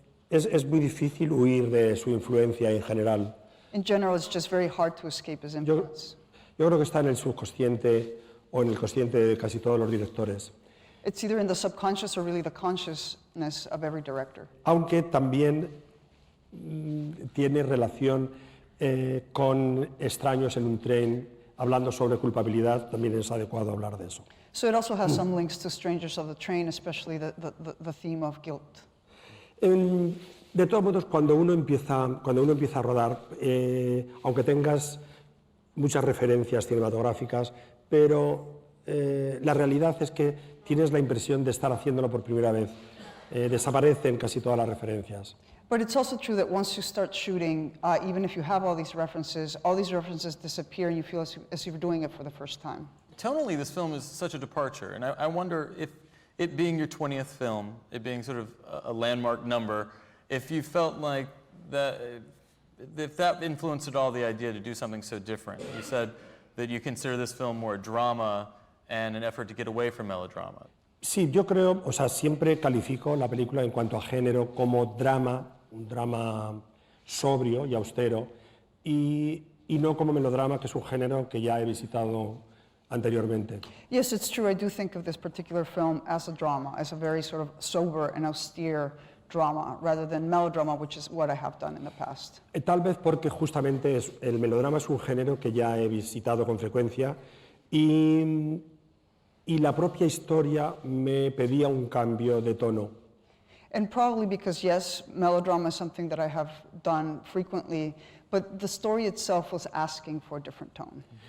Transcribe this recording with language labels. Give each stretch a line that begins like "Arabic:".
Spanish: Es muy difícil huir de su influencia en general.
English: In general, it's just very hard to escape his influence.
Spanish: Yo creo que está en el subconsciente o en el consciente de casi todos los directores.
English: It's either in the subconscious or really the consciousness of every director.
Spanish: Aunque también tiene relación con extraños en un tren, hablando sobre culpabilidad, también es adecuado hablar de eso.
English: So it also has some links to Strangers of the Train, especially the theme of guilt.
Spanish: De todos modos, cuando uno empieza a rodar, aunque tengas muchas referencias cinematográficas, pero la realidad es que tienes la impresión de estar haciéndolo por primera vez. Desaparecen casi todas las referencias.
English: But it's also true that once you start shooting, even if you have all these references disappear and you feel as if you're doing it for the first time. Tonally, this film is such a departure, and I wonder if it being your 20th film, it being sort of a landmark number, if you felt like that, if that influenced at all the idea to do something so different. You said that you consider this film more a drama and an effort to get away from melodrama.
Spanish: Sí, yo creo, o sea, siempre califico la película en cuanto a género como drama, un drama sobrio y austero, y no como melodrama, que es un género que ya he visitado anteriormente.
English: Yes, it's true. I do think of this particular film as a drama, as a very sort of sober and austere drama, rather than melodrama, which is what I have done in the past.
Spanish: Tal vez porque justamente el melodrama es un género que ya he visitado con frecuencia y la propia historia me pedía un cambio de tono.
English: And probably because, yes, melodrama is something that I have done frequently, but the story itself was asking for a different tone.